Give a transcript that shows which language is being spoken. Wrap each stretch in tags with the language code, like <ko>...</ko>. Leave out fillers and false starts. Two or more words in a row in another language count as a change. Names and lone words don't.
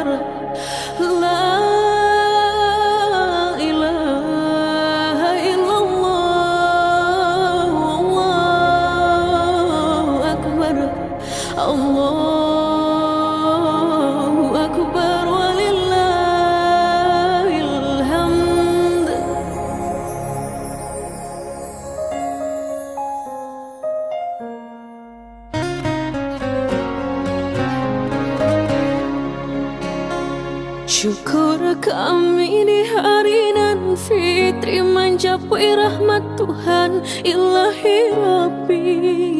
<ar>لا إله إلا الله، الله أكبر، الله أكبر، ولله الحمد.</ar> <id>Syukur kami di hari nan fitri mencapai rahmat Tuhan Ilahi Rabbi.</id>